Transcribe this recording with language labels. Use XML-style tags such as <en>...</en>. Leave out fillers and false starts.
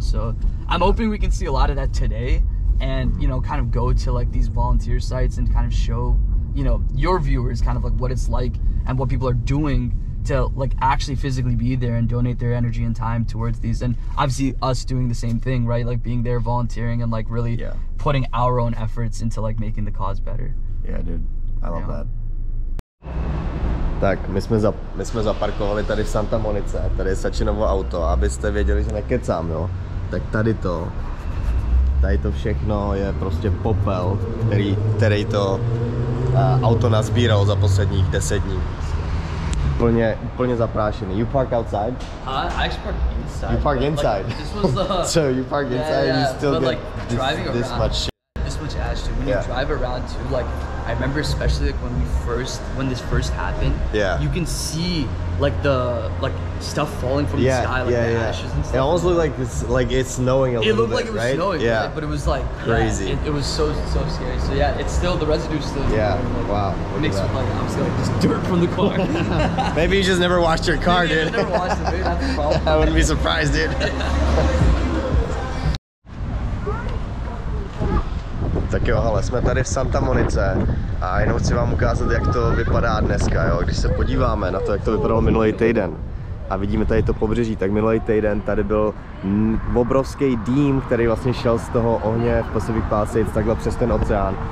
<en>So I'm hoping we can see a lot of that today, and kind of go to these volunteer sites and kind of show your viewers kind of what it's like and what people are doing to actually physically be there and donate their energy and time towards these, and obviously us doing the same thing, right? Being there, volunteering, and really putting our own efforts into making the cause better. Yeah, dude, I love that.</en> <cs>Tak, my jsme zaparkovali tady v Santa Monice, tady je Sachinovo auto, abyste věděli, že nekecám, jo. Tak tady to všechno je prostě popel, který to auto nazbíralo za posledních 10 dní. Úplně zaprášený.</cs> <en>You park outside? I actually park inside. You park inside? This was so you park inside and you still get this much shit. This much ash, dude. When you drive around too, I remember especially when this first happened. Yeah. You can see the stuff falling from the sky, the ashes and stuff. It almost looked like it's snowing a little bit. It looked like it was snowing, right? But it was crazy. It was so scary. So yeah, it's still, the residue's still. Yeah. Wow. Mixed with obviously just dirt from the car. Maybe you just never washed your car, dude. I never washed it, dude. That's the problem. I wouldn't be surprised, dude.</en> <cs>Tak jo, hele, jsme tady v Santa Monice a jenom chci vám ukázat, jak to vypadá dneska, jo. Když se podíváme na to, jak to vypadalo minulý týden a vidíme tady to pobřeží, tak minulý týden tady byl obrovský dým, který vlastně šel z toho ohně v Pacific Palisades takhle přes ten oceán.</cs>